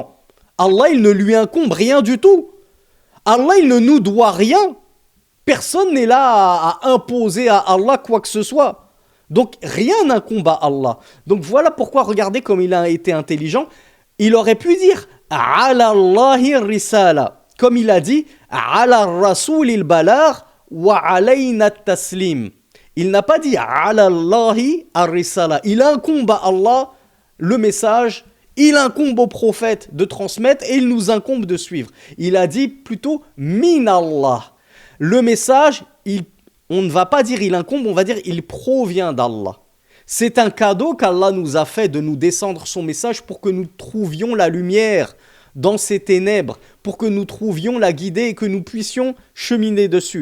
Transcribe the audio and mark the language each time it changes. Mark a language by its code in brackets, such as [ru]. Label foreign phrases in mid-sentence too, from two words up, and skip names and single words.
[fr] Allah, il ne lui incombe rien du tout. Allah, il ne nous doit rien. Personne n'est là à imposer à Allah quoi que ce soit. Donc, rien n'incombe à Allah. Donc, voilà pourquoi, regardez comme il a été intelligent. Il aurait pu dire « [ar] على الله رسالة ». [fr] Comme il a dit « [ar] على الرسول البلاغ وعلينا التسليم ». [fr] Il n'a pas dit « [ar] على الله الرسالة ». [fr] Il incombe à Allah le message, il incombe au prophète de transmettre et il nous incombe de suivre. Il a dit plutôt « [ar] من الله [fr] ». Le message, on ne va pas dire « il incombe », on va dire « il provient d'Allah ». C'est un cadeau qu'Allah nous a fait de nous descendre son message pour que nous trouvions la lumière dans ces ténèbres, pour que nous trouvions la guidée et que nous puissions cheminer dessus.